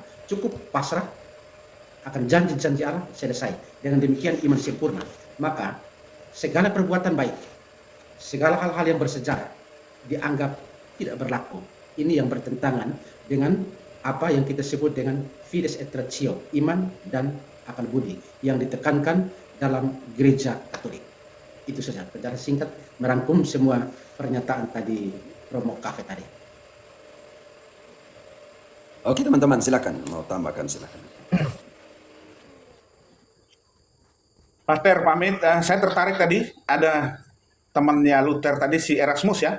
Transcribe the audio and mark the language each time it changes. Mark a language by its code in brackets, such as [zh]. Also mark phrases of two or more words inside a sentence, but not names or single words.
[id] Cukup pasrah akan janji-janji Allah, selesai. Dengan demikian iman sempurna. Maka segala perbuatan baik, segala hal-hal yang bersejarah dianggap tidak berlaku. Ini yang bertentangan dengan apa yang kita sebut dengan [la] fides et ratio, [id] iman dan akal budi yang ditekankan dalam gereja Katolik. Itu saja secara singkat merangkum semua pernyataan tadi Romo Cafe tadi. Oke teman-teman, silakan mau tambahkan silakan. Pater pamit, saya tertarik tadi ada temannya Luther tadi si Erasmus ya.